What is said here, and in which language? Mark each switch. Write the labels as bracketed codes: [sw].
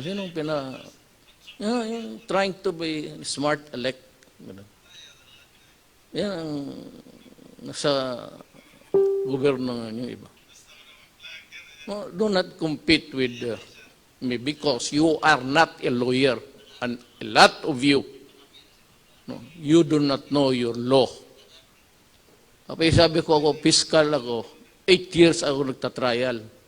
[tl] Sino yung [en] trying to be smart elect. [tl] Yan ang nasa gobyerno ng iba. [en] No, do not compete with me because you are not a lawyer. And a lot of you, no, you do not know your law. [tl] Kapag sabi ko ako, fiscal ako, 8 years ako nagtatrial.